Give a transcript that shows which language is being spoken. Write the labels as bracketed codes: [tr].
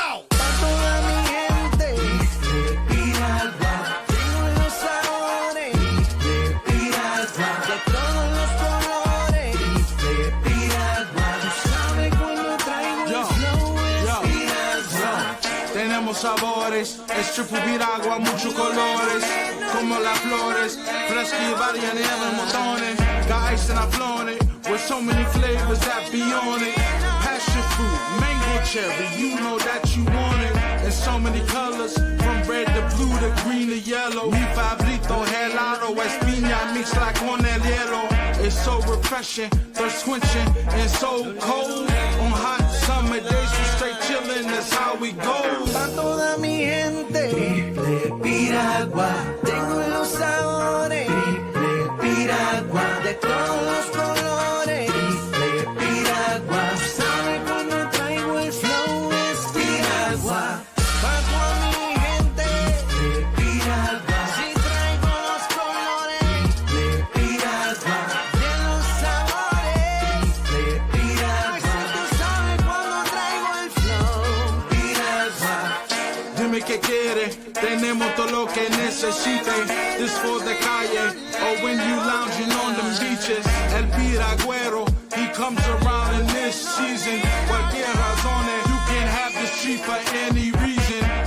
[es] Pa' toda mi gente de Piragua, tengo los sabores de Piragua, de todos los colores de Piragua. Tú sabes cuando traigo el flow es Piragua. Tenemos sabores, es triple Piragua, muchos colores, como las flores, fresca y variedad de montones. [en] Got ice and I've flown it, with so many flavors that be on it. Passion fruit, mango cherry, you know that you want it. In so many colors, from red to blue to green to yellow. [es] Mi favorito, helado, es piña, [en] mixed like [es] con el hielo. [en] It's so refreshing, thirst quenching, and so cold. On hot summer days, we straight chillin', that's how we go. [es] Pa' toda mi gente de Piragua, tengo los sabores de Piragua, de todos los colores de Piragua. Tú sabes cuando traigo el flow es Piragua. Pa' toda mi gente de Piragua, si traigo los colores de Piragua, de los sabores de Piragua. Tú sabes cuando traigo el flow Piragua. Dime qué quiere, tenemos todo lo que necesite. [en] This for the calle, or when you lounging on them beaches. [es] El piragüero, [en] he comes around in this season. [es] Cualquier razones, [en] you can have the street for any reason.